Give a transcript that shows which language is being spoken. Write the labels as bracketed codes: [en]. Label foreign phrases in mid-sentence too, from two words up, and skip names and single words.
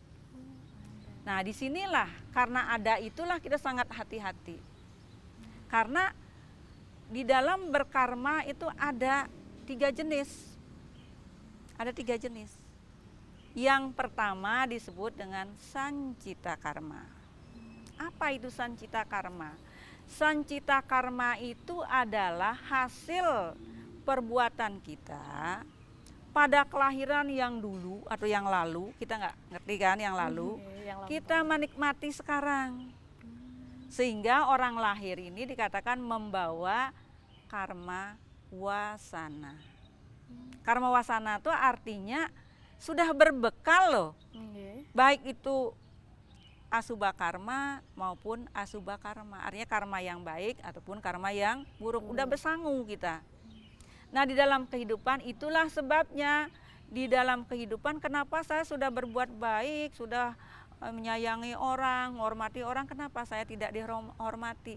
[id] Nah disinilah karena ada itulah kita sangat hati-hati. Karena di dalam berkarma itu ada 3 jenis. Ada 3 jenis. Yang pertama disebut dengan sancita karma. Apa itu sancita karma? Sancita karma itu adalah hasil perbuatan kita pada kelahiran yang dulu atau yang lalu. Kita nggak ngerti kan yang lalu. Kita menikmati sekarang. Sehingga orang lahir ini dikatakan membawa karma wasana. Karma wasana itu artinya sudah berbekal loh. Baik itu asubha karma maupun asubha karma, artinya karma yang baik ataupun karma yang buruk, udah bersanggu kita. Nah di dalam kehidupan itulah sebabnya, di dalam kehidupan kenapa saya sudah berbuat baik, sudah menyayangi orang, menghormati orang, kenapa saya tidak dihormati?